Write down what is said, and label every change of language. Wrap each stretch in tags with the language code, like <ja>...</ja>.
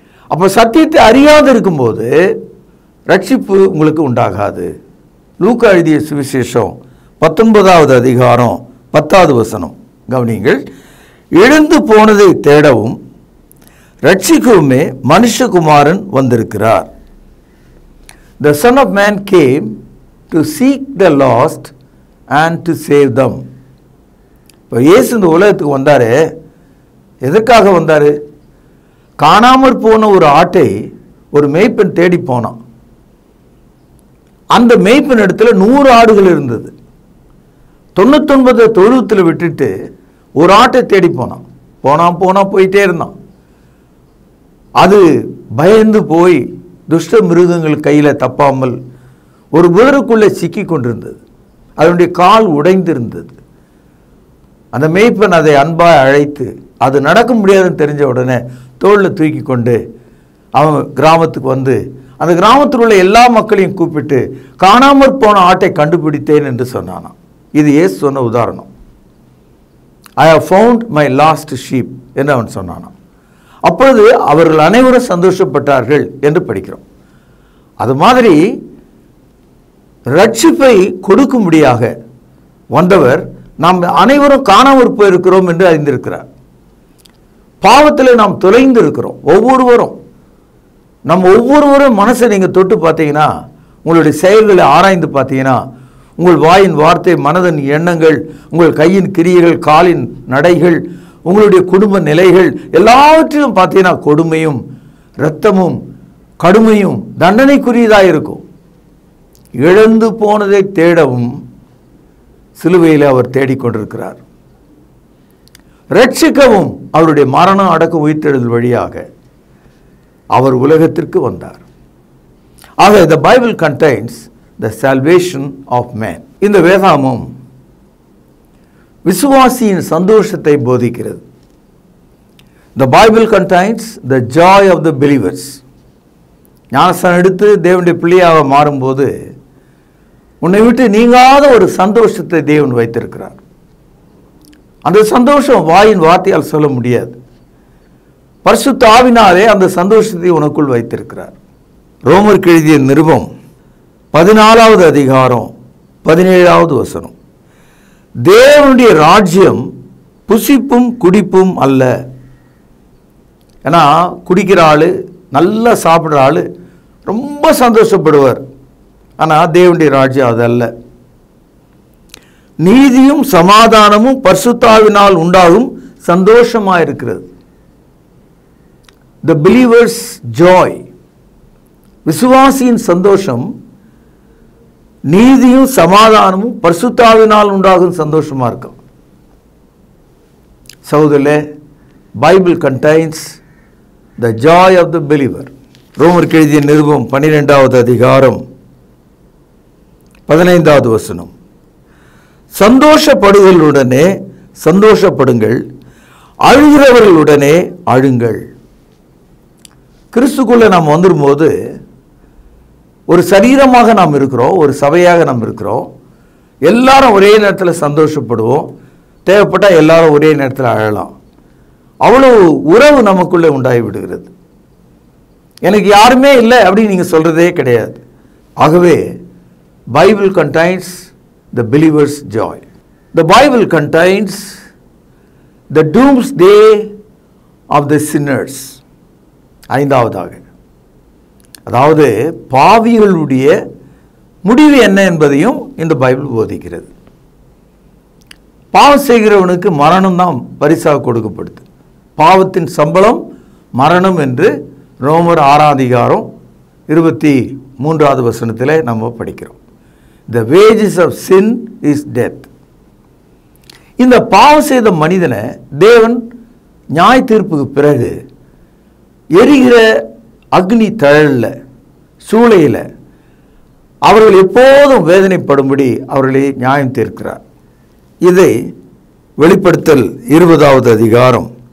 <ta>அப்போ சத்தியத்தை அறியாது இருக்கும்போது ரட்சிப்பு உங்களுக்கு உண்டாகாது. லூக்கா எழுதிய சுவிசேஷம் 19வது அதிகாரம் 10வது வசனம் கவனிங்கள். எழுந்து போனதை தேடவும் ரட்சிக்கவுமே மனுஷகுமாரன் வந்திருக்கிறார்.</ta> <en>The Son of Man came to seek the lost and to save them.</en> <ta>இப்போ இயேசு இந்த உலகத்துக்கு வந்தாரு. எதற்காக வந்தாரு? காணாமற் போன ஒரு ஆட்டை ஒரு மேய்ப்பன் தேடி போனான். அந்த மேய்ப்பன் இடத்துல 100 ஆடுகள் இருந்தது. 99 தொழுவத்தில் விட்டுட்டு ஒரு ஆட்டை தேடி போனான். போயிட்டே இருந்தான். அது பயந்து போய் துஷ்ட மிருகங்கள் கையில் தப்பாமல் ஒரு புதருக்குள்ளே சிக்கி கொண்டிருந்தது. அதனுடைய கால் உடைந்திருந்தது. அந்த மேய்ப்பன் அதை அன்பாக அழைத்து, அது நடக்க முடியாதுன்னு தெரிஞ்ச உடனே தோளில் தூக்கி கொண்டு அவன் கிராமத்துக்கு வந்து அந்த கிராமத்தில் உள்ள எல்லா மக்களையும் கூப்பிட்டு காணாமற் போன ஆட்டை கண்டுபிடித்தேன் என்று சொன்னானாம். இது இயேசு சொன்ன உதாரணம்.</ta> <en>I have found my lost sheep</en> <ta>என்று அவன் சொன்னானாம். அப்பொழுது அவர்கள் அனைவரும் சந்தோஷப்பட்டார்கள் என்று படிக்கிறோம். அது மாதிரி ரட்சிப்பை கொடுக்கும்படியாக வந்தவர் நாம் அனைவரும் காணாமற் போயிருக்கிறோம் என்று அறிந்திருக்கிறார். பாவத்தில் நாம் தொலைந்து இருக்கிறோம். ஒவ்வொருவரும் மனசை நீங்கள் தொட்டு பார்த்தீங்கன்னா, உங்களுடைய செயல்களை ஆராய்ந்து பார்த்தீங்கன்னா, உங்கள் வாயின் வார்த்தை, மனதின் எண்ணங்கள், உங்கள் கையின் கிரியைகள், காலின் நடைகள், உங்களுடைய குடும்ப நிலைகள் எல்லாவற்றிலும் பார்த்தீங்கன்னா கொடுமையும் இரத்தமும் கடுமையும் தண்டனைக்குரியதாக இருக்கும். இழந்து போனதை தேடவும் சிலுவையில் அவர் தேடிக்கொண்டிருக்கிறார். ரட்சிக்கவும் அவருடைய மரணம் அடக்க உயிர்த்தெழுதல் வழியாக அவர் உலகத்திற்கு வந்தார். ஆக</ta> <en>the Bible contains the salvation of man.</en> <ta>இந்த வேதாகமம் விசுவாசியின் சந்தோஷத்தை போதிக்கிறது.</ta> <en>The Bible contains the joy of the believers.</en> <ta>ஞானஸ்நானம் எடுத்து தேவனுடைய பிள்ளையாக மாறும்போது உன்னை விட்டு நீங்காத ஒரு சந்தோஷத்தை தேவன் வைத்திருக்கிறார். அந்த சந்தோஷம் வாயின் வார்த்தையால் சொல்ல முடியாது. பரிசுத்த ஆவினாலே அந்த சந்தோஷத்தை உனக்குள் வைத்திருக்கிறார். ரோமருக்கு எழுதிய நிருபம் 14வது அதிகாரம் 17வது வசனம். தேவனுடைய ராஜ்யம் புசிப்பும் குடிப்பும் அல்ல. ஏன்னா குடிக்கிற ஆள், நல்லா சாப்பிட்ற ஆள் ரொம்ப சந்தோஷப்படுவார். ஆனால் தேவனுடைய ராஜ்யம் அதல்ல. நீதியும் சமாதானமும் பரிசுத்தாவினால் உண்டாகும் சந்தோஷமாக இருக்கிறது.</ta> <en>The believer's joy,</en> <ta>விசுவாசியின் சந்தோஷம் நீதியும் சமாதானமும் பரிசுத்தாவினால் உண்டாகும் சந்தோஷமா இருக்கும். சகோதரர்களே, Bible</ta> <en>contains the joy of the believer.</en> <ta>ரோமருக்கு எழுதிய நிருபம் 12வது அதிகாரம் 15வது வசனம். சந்தோஷப்படுதலுடனே சந்தோஷப்படுங்கள், அழுகிறவர்களுடனே அழுங்கள். கிறிஸ்துக்குள்ள நாம் வந்துடும்போது ஒரு சரீரமாக நாம் இருக்கிறோம், ஒரு சபையாக நாம் இருக்கிறோம். எல்லாரும் ஒரே நேரத்தில் சந்தோஷப்படுவோம், தேவைப்பட்டால் எல்லாரும் ஒரே நேரத்தில் அழலாம். அவ்வளவு உறவு நமக்குள்ளே உண்டாகி விடுகிறது. எனக்கு யாருமே இல்லை அப்படின்னு நீங்கள் சொல்கிறதே கிடையாது. ஆகவே Bible</ta> <en>contains the believer's joy. The Bible contains the doomsday of the sinners.</en> <ta>ஐந்தாவதாக, அதாவது பாவிகளுடைய முடிவு என்ன என்பதையும் இந்த பைபிள் போதிக்கிறது. பாவம் செய்கிறவனுக்கு மரணம் தான் பரிசாக கொடுக்கப்படுது. பாவத்தின் சம்பளம் மரணம் என்று ரோமர் 6:23 நம்ம படிக்கிறோம்.</ta> <en>The wages of sin is death.</en> <ta>இந்த பாவம் செய்த மனிதனை தேவன் நியாய தீர்ப்புக்கு பிறகு எரிகிற அக்னி தழல்ல சூளையில் அவர்கள் எப்போதும் வேதனைப்படும்படி அவர்களை நியாயம் தீர்க்கிறார். இதை வெளிப்படுத்தல் 20:10.</ta>